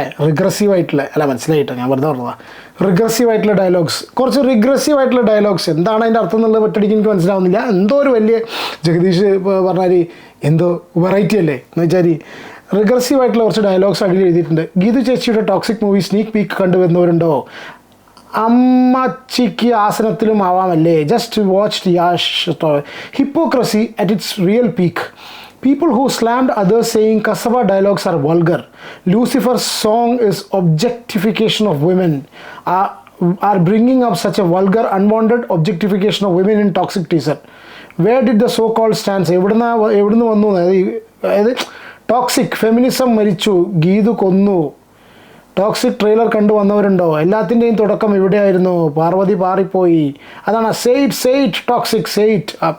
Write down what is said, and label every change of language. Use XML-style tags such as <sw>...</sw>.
<ml>Regressive ആയിട്ടുള്ള മനസ്സിലായിട്ടോ, ഞാൻ വെറുതെ പറഞ്ഞതാണ്. റിഗ്രസീവ് ആയിട്ടുള്ള ഡയലോഗ്സ്, കുറച്ച് റിഗ്രസീവ് ആയിട്ടുള്ള ഡയലോഗ്സ് എന്താണ് അതിൻ്റെ അർത്ഥം എന്നുള്ളത് ഒറ്റയടിക്ക് എനിക്ക് മനസ്സിലാവുന്നില്ല. എന്തോ ഒരു വലിയ ജഗദീഷ് പറഞ്ഞാൽ എന്തോ വെറൈറ്റി അല്ലേ എന്ന് വെച്ചാൽ റിഗ്രസീവായിട്ടുള്ള കുറച്ച് ഡയലോഗ്സ് അടിയിൽ എഴുതിയിട്ടുണ്ട്. ഗീതു ചേച്ചിയുടെ ടോക്സിക് മൂവി സ്നീക്ക് പീക്ക് കണ്ടുവരുന്നവരുണ്ടോ? അമ്മച്ചിക്ക് ആസനത്തിലും ആവാമല്ലേ?</ml> <en>Just watch Yash hypocrisy at its real peak. People who slammed others saying Kasava dialogues are vulgar. Lucifer's song is objectification of women. Are bringing up such a vulgar, unwanted objectification of women in toxic teaser. Where did the so-called stance?</en> <ml>എവിടുന്ന് വന്നു? അതായത് toxic feminism മരിച്ചു, ഗീതു കൊന്നു, toxic trailer കണ്ടു വന്നവരുണ്ടോ? എല്ലാത്തിൻ്റെയും തുടക്കം എവിടെയായിരുന്നു? പാർവതി പാറിപ്പോയി. അതാണ് സെയ്റ്റ് ടോക്സിക് സെയ്റ്റ്.</ml>